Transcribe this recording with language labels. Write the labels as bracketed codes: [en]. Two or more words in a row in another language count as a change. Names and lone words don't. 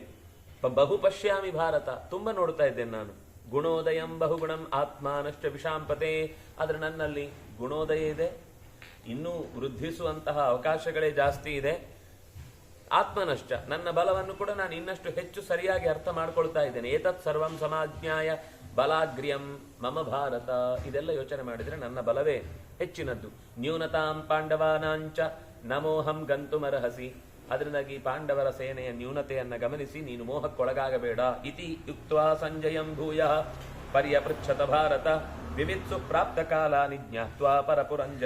[sa] ಬಹು ಪಶ್ಯಾಮಿ ಭಾರತ, [kn] ತುಂಬಾ ನೋಡ್ತಾ ಇದ್ದೇನೆ ನಾನು. [sa] ಗುಣೋದಯಂ ಬಹುಗುಣಂ ಆತ್ಮಾನಶ್ಚ ವಿಷಾಂಪತೆ, [kn] ಆದ್ರೆ ನನ್ನಲ್ಲಿ ಗುಣೋದಯ ಇದೆ, ಇನ್ನೂ ವೃದ್ಧಿಸುವಂತಹ ಅವಕಾಶಗಳೇ ಜಾಸ್ತಿ ಇದೆ. ಆತ್ಮನಶ್ಚ, ನನ್ನ ಬಲವನ್ನು ಕೂಡ ನಾನು ಇನ್ನಷ್ಟು ಹೆಚ್ಚು ಸರಿಯಾಗಿ ಅರ್ಥ ಮಾಡ್ಕೊಳ್ತಾ ಇದ್ದೇನೆ. [sa] ಏತತ್ ಸರ್ವಂ ಸಮಾಜ್ಞಾಯ ಬಲಾಗ್ರ್ಯಂ ಮಮ ಭಾರತ, [kn] ಇದೆಲ್ಲ ಯೋಚನೆ ಮಾಡಿದ್ರೆ ನನ್ನ ಬಲವೇ ಹೆಚ್ಚಿನದ್ದು. [sa] ನ್ಯೂನತಾಂ ಪಾಂಡವಾನಾಂಚ ನಮೋಹಂ ಗಂತುಮರ್ಹಸಿ, [kn] ಅದರಿಂದಾಗಿ ಪಾಂಡವರ ಸೇನೆಯ ನ್ಯೂನತೆಯನ್ನ ಗಮನಿಸಿ ನೀನು ಮೋಹಕ್ಕೊಳಗಾಗಬೇಡ. [sa] ಇತಿ ಯುಕ್ತ್ವಾ ಸಂಜಯಂ ಭೂಯಃ ಪರ್ಯಪೃಚ್ಛತ ಭಾರತ ವಿವಿತ್ಸು ಪ್ರಾಪ್ತ ಕಾಲಾನಿ ಜ್ಞಾತ್ವಾ ಪರಪುರಂಜಯ.